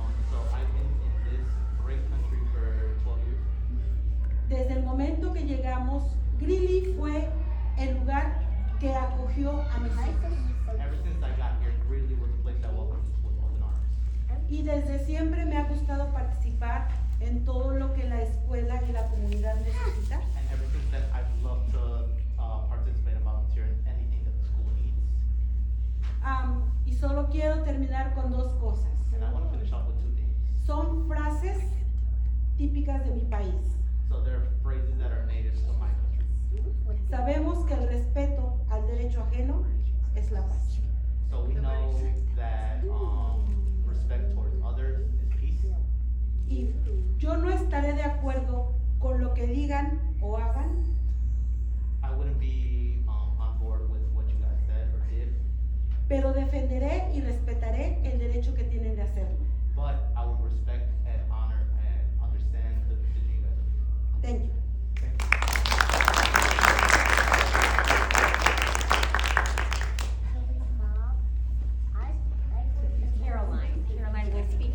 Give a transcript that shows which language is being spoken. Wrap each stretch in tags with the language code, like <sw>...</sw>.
<en>So I've been in this great country for 12 years.</en> <es>Desde el momento que llegamos, Greeley fue el lugar que acogió a mis hijos.</es> <en>Ever since I got here, Greeley was the place that welcomed us with open arms.</en> <es>Y desde siempre me ha gustado participar en todo lo que la escuela y la comunidad necesita.</es> <en>And ever since then, I've loved to participate and volunteer in anything that the school needs.</en> <es>Y solo quiero terminar con dos cosas.</es> <en>And I want to finish off with two things.</en> <es>Son frases típicas de mi país.</es> <en>So there are phrases that are native to my country.</en> <es>Sabemos que el respeto al derecho ajeno es la paz.</es> <en>So we know that respect towards others is peace.</en> <es>Y yo no estaré de acuerdo con lo que digan o hagan,</es> <en>I wouldn't be on board with what you guys said or did,</en> <es>pero defenderé y respetaré el derecho que tienen de hacerlo.</es> <en>but I would respect and honor and understand the decision you guys have made. Thank you. Caroline will speak.</en>